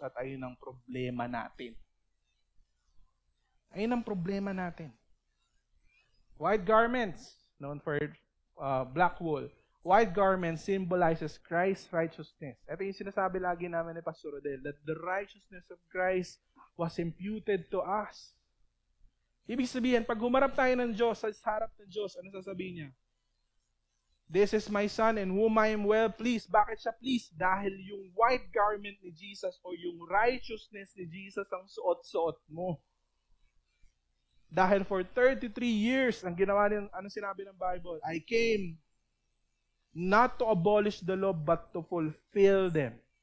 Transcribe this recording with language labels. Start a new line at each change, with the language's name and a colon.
Filipino: At ayun ang problema natin. Ayun ang problema natin.
English: White garments, known for black wool. White garments symbolizes Christ's righteousness.
Filipino: Ito yung sinasabi lagi namin ni Pastor Rodel,
English: that the righteousness of Christ was imputed to us.
Filipino: Ibig sabihin, pag humarap tayo ng Diyos, sa harap ng Diyos, ano sasabihin niya?
English: This is my son in whom I am well pleased.
Filipino: Bakit siya pleased? Dahil yung white garment ni Jesus o yung righteousness ni Jesus ang suot-suot mo. Dahil
English: for 33 years,
Filipino: ang ginawa niya, ano sinabi ng Bible?
English: I came not to abolish the law, but to fulfill them.